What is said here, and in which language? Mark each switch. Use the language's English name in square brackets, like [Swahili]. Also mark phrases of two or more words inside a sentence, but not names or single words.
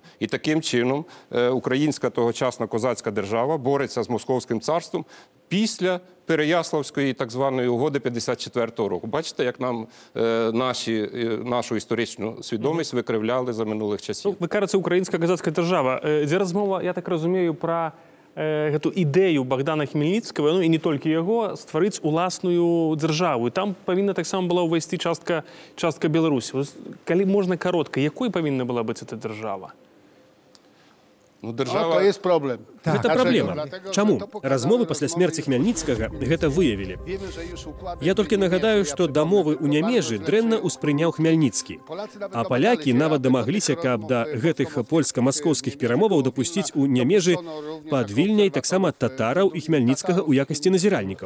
[Ukrainian] І таким чином українська тогочасна козацька держава бореться з Московським царством після Переяславської так званої угоди 54-го року. Бачите, як нам нашу історичну свідомість викривляли за минулих часів. Ну, ви кажете, українська козацька держава. [Belarusian] Дзе розмова, [Ukrainian] я так розумію, про эту ідэю Богдана Хмельницкого, ну і не тільки його, створити уласную державу. І там повинна так само була увійти частка Білорусі. Коли можна коротко, якою повинна була бути ця держава? Ну, [Polish] To jest problem. [Belarusian] Гэта праблема. Чаму? Размовы пасля смерці Хмельніцкага гэта выявілі. Я толькі нагадаю, што дамовы ў Нямежы дрэнна ўспрыняў Хмельніцкі. А палякі нават дамагліся, каб да гэтых польска-маскоўскіх перамоваў дапусціць у Нямежы пад Вільняй таксама татараў і Хмельніцкага ў якасці назіральнікаў.